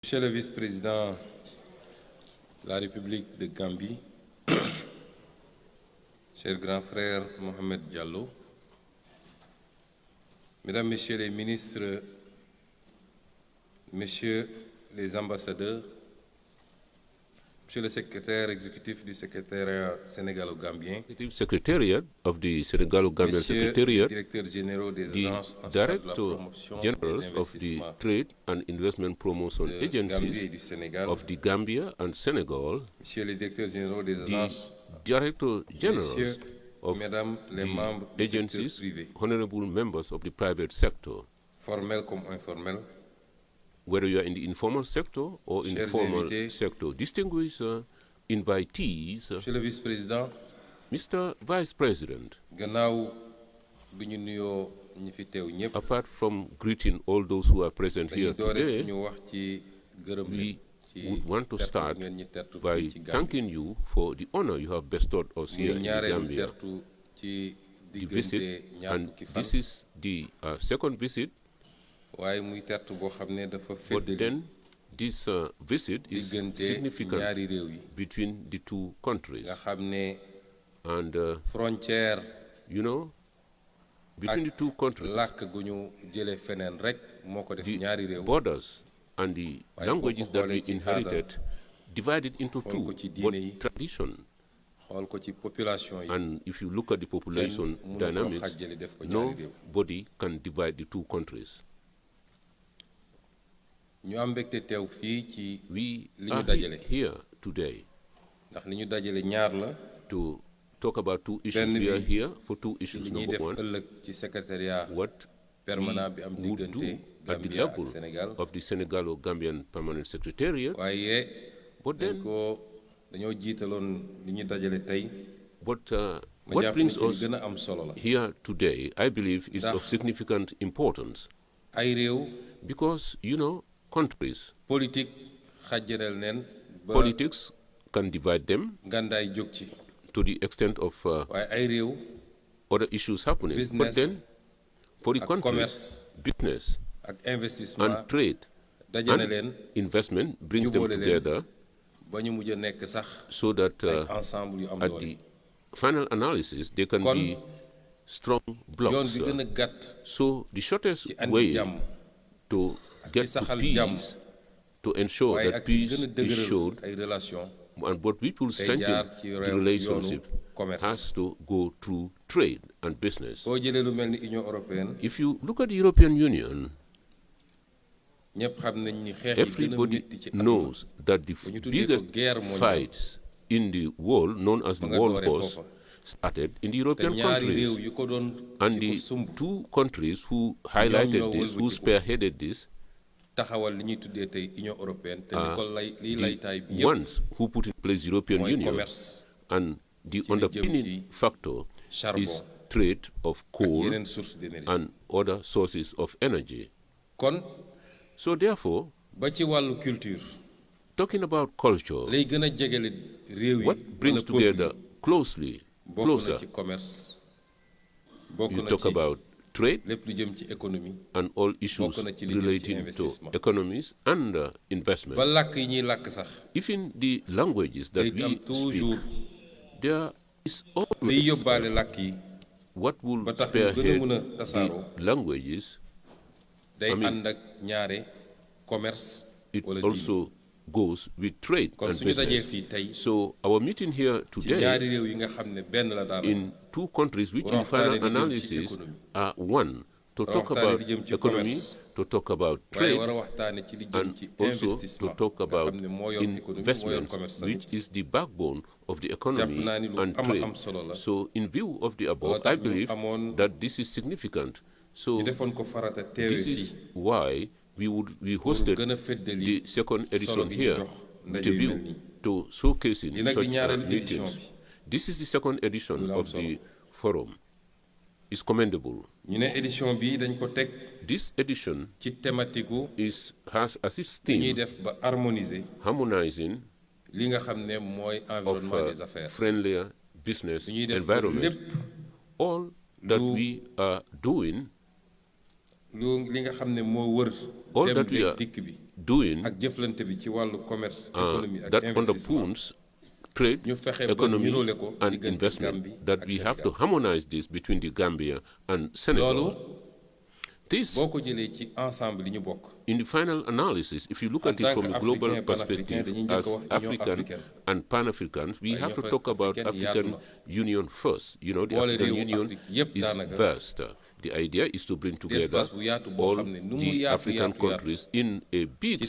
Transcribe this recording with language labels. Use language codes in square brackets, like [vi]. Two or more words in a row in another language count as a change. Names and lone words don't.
[fr] Monsieur le vice-président de la République de Gambie, cher grand frère Mohamed Diallo, Mesdames, Messieurs les ministres, Messieurs les ambassadeurs, Monsieur le secrétaire exécutif du secrétariat sénégalo-gambien, [en] Secretariat of the Senegalo-Gambian [fr] Messieurs les [en] Secretariat, [fr] directeurs généraux des [en] the [fr] agences en charge de la [en] Director [fr] promotion des [en] Generals of the [fr] investissements [en] Trade and Investment Promotion [fr] de Gambie et [en] Agencies [fr] du Sénégal, [en] of the Gambia and Senegal, [fr] Messieurs les directeurs généraux des [en] the [fr] agences, [en] Director Generals [fr] Messieurs, [en] of [fr] Mesdames les [en] the [fr] membres du secteur [en] agencies, [fr] privé, [en] honorable members of the private sector, [fr] formels comme informels, [en] whether you are in the informal sector or in the [fr] Chers [en] formal [fr] invités, [en] sector, distinguished invitees, [fr] Monsieur le vice-président, [en] Mr. Vice President, [wo] gannaaw bi ñu nuyoo ñi fi teew ñëpp [en] apart from greeting all those who are present [wo] dañuy [en] here [wo] doore [en] today, [wo] suñu wax ci gërëm [en] we [wo] leen ci [en] would want to [wo] tertu [en] start [wo] ngeen ñi tertu [en] by [wo] fii ci Gambie [en] thanking you for the honor you have bestowed us [wo] muy [en] here in the [wo] ñaareelu [en] Gambia, [wo] tertu ci [en] the visit, [wo] diggante ñaar [en] and [wo] fukki fan [en] this is the second visit, [wo] waaye muy tertu boo xam ne dafa [en] but [wo] feddali [en] then this visit is [wo] diggante [en] significant [wo] ñaari réew yi [en] between the two countries. [wo] nga xam ne And, frontière [en] you know, between the two countries, [wo] làkk gu ñu jëlee feneen rek moo ko def [en] the [wo] ñaari réew [en] borders and the [wo] Waaye [en] languages [wo] boo ko [en] that we [wo] xoolee ci [en] inherited divided into [wo] xool [en] two, [wo] ko ci [en] but [wo] diine yi, [en] tradition. [wo] xool ko ci population yi [en] And if you look at the population [wo] mënu ko [en] dynamics, [wo] xàjjale def ko ñaari réew [en] nobody can divide the two countries. [wo] ñu am mbégte teew fii ci [en] We [wo] li [en] are [wo] ñu dajale [en] here today [wo] ndax li ñu dajale ñaar la [en] to talk about two issues. [wo] Benn [en] We are [wo] bi [en] here for two [wo] ci [en] issues. [wo] li ñuy [en] Number [wo] def [en] one, [wo] ëllëg ci secrétariat [en] what [wo] permanent bi am [en] we would do [wo] diggante [en] at the [wo] Gambia [en] level [wo] ak Sénégal [en] of the Senegalo-Gambian Permanent Secretariat, [wo] waaye [en] but then, [wo] dañoo jiitaloon li ñu dajale tey [en] but [wo] ma [en] what [wo] jàpp ne [en] brings [wo] ci li [en] us [wo] gën a am solo la [en] here today, I believe, is of [wo] Ndax- [en] significant importance [wo] ay réew [en] because, you know, countries, [wo] politique xàjjaleel neen ba [en] politics can divide them [wo] ngàndaay jóg ci [en] to the extent of [wo] waaye ay réew [en] other issues happening. But Business then, for the [wo] ak [en] countries, [wo] commerce [en] business [wo] ak investissement [en] and trade [wo] dajale [en] and [wo] leen [en] investment brings them [wo] jubóole leen [en] together [wo] ba ñu mujj a nekk sax [en] so that [wo] ay ensemble yu am [en] at [wo] doole [en] the final analysis they can [wo] Kon, [en] be strong [wo] yoon [en] blocks. [wo] bi gën a gàtt [en] So the shortest [wo] ci andi [en] way [wo] jàmm [en] to get to [wo] saxal jàmm [en] peace, to ensure [wo] waaye [en] that [wo] ak ci [en] peace [wo] gën a [en] is [wo] dëgëral [en] showed, [wo] ay relation [en] and but we will [wo] day [en] strengthen [wo] jaar ci [en] the [wo] yoonu [en] relationship [wo] commerce [en] has to go through trade and business. [wo] boo jëlee lu mel ni Union européenne [en] If you look at the European Union, [wo] ñëpp xam nañ ni xeex yi gën a [en] everybody [wo] métti ci àdduna [en] knows that the [wo] ñu tuddee ko [en] biggest [fr] guerre mondiale. [en] fights in the world, known as the [wo] ma nga [en] World [wo] dooree [en] Wars, [wo] foofa [en] started in the [wo] te [en] European [wo] ñaari réew [en] countries. [wo] yu ko doon [en] And [wo] yu [en] the [wo] ko sumb [en] two countries who highlighted [wo] ñoo [en] this, who [wo] wëlbatiku. [en] spearheaded this, [wo] taxawal li ñuy tuddee tey Union européenne te li ko lay liy [en] the [wo] laytaay bi yëpp [en] ones who put in place the European [wo] mooy [en] Union, [wo] commerce [en] and the [wo] li jëm [en] underpinning [wo] ci [en] factor [wo] charbon [en] is trade of [wo] ak [en] coal [wo] yeneen [fr] source d'énergie [en] and other sources of energy. [wo] kon [en] So therefore, [wo] ba ci wàllu culture [en] talking about culture, [wo] lay gën a jegele réew yi [en] what brings [wo] wala peuple [en] together closely, [wo] yi bokk na [en] closer, [wo] ci commerce bokk [en] you [wo] na [en] talk [wo] ci [en] about trade [wo] lépp lu jëm ci économie [en] and all issues [wo] bokk na ci li jëm ci [en] relating to [wo] investissement. [en] economies and investment. [wo] ba làkk yi ñuy làkk sax [en] Even the languages that [wo] day am [en] we speak, [wo] toujours [en] there is [wo] liy [en] always [wo] yóbbaale làkk yi [en] what will [wo] ba tax ñu gën a [en] spearhead [wo] mën a tasaaroo [en] the languages. [wo] day [en] mean, [wo] ànd ak ñaare commerce [en] It [wo] wala diine [en] also goes with trade [wo] kon [en] and [wo] suñu dajee [en] business. [wo] fii tey [en] So our meeting here [wo] ci [en] today [wo] ñaari réew yi nga xam ne benn la daal [en] in two countries which in [wo] War [en] final [wo] waxtaane li jëm ci [en] analysis [wo] économie. [en] are one, to [wo] War [en] talk [wo] waxtaane [en] about [wo] li jëm ci [en] economy, [wo] commerce. [en] to talk about [wo] waaye [en] trade, [wo] war a waxtaane ci li jëm [en] and [wo] ci [en] also to [wo] investissement [en] talk [wo] nga [en] about [wo] xam ne moo yor économie moo yor [en] investments, [wo] commerce [en] which [wo] tamit [en] is the backbone of the economy [wo] naa ni lu [en] and [wo] am [en] trade. [wo] solo la. [en] So in view of the above, [wo] Loolu tax [en] I [wo] ñu [en] believe [wo] amoon- [en] that this is significant. So [wo] ñu defoon ko farata teewe [en] this [wo] fii [en] is why we [wo] pour [en] hosted [wo] gën a feddali [en] the second [wo] solo [en] edition [wo] gi ñu [en] here [wo] jox [en] with [wo] ndaje [en] a [wo] yu [en] view [wo] mel nii. [en] to showcasing [wo] Li nag di [en] such [wo] ñaareelu édition [en] meetings. [wo] bi. [en] This is the second edition [wo] Lu am [en] of [wo] solo. [en] the forum. It's commendable. [wo] ñu ne édition bi dañ ko teg [en] This edition [wo] ci thématique gu [en] has as its [wo] li ñuy [en] theme [wo] def ba harmoniser [en] harmonizing [wo] li nga xam ne mooy [en] of [fr] environnement des affaires [en] friendlier business [wo] li ñuy def ba [en] environment. [wo] lépp [en] All that [wo] lu- [en] we are doing, [wo] li nga xam ne moo wër [en] all [wo] dem [en] that we [wo] beeg [en] are [wo] dikk bi [en] doing [wo] ak jëflante bi ci wàllu [fr] commerce économie [wo] ak [en] that [wo] investissement [en] underpins trade, [wo] ñu fexe ba [en] economy, [wo] niroole ko [en] and [wo] diggante [en] investment, [wo] Gambie [en] that [wo] ak [en] we have to [wo] Sénégal. [en] harmonize this between the Gambia and Senegal. [wo] loolu [en] This, [wo] boo ko jëlee ci ensemble yi ñu bokk [en] in the final analysis, if you look [fr] En [en] at it [fr] tant [en] from a global [fr] qu'Africain, [en] perspective, [wo] Pan-Africain, dañuy [en] as [wo] njëkk a wax Union [en] African [wo] africaine. [en] and Pan-Africans, we [wo] Waaye [en] have to [wo] Union [en] talk about [wo] africaine [en] African [wo] yaatu na. [en] Union first. You know, the [wo] Boole [en] African [wo] réewu [en] Union [wo] Afrique yépp [en] is [wo] daanaka. [en] vast. The idea is to bring together [wo] espace bu yaatu boo [en] all [wo] xam ne nu mu [en] the [wo] yaatu [en] African [wo] yaatu [en] countries in a big